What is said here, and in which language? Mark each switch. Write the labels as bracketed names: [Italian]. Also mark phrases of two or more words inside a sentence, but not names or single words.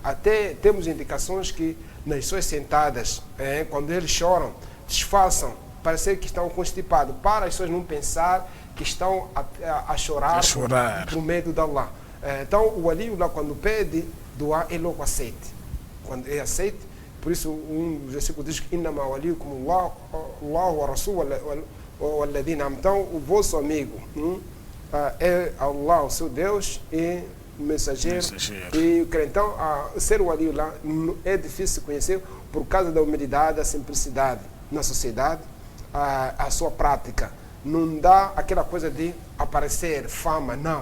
[Portuguese] Até temos indicações que nas pessoas sentadas, quando eles choram, disfarçam, parecer que estão constipados, para as pessoas não pensar que estão a chorar por medo de Allah. Então o wali lá, quando pede doar, ele logo aceita. Quando ele aceita, por isso um versículo diz que [Arabic] إنما وليكم الله ورسول والذين. [Portuguese] Então o vosso amigo é Allah, o seu Deus, e mensageiro. E então ser o wali lá é difícil conhecer por causa da humildade, da simplicidade na sociedade, a sua prática. Não dá aquela coisa de aparecer, fama, não.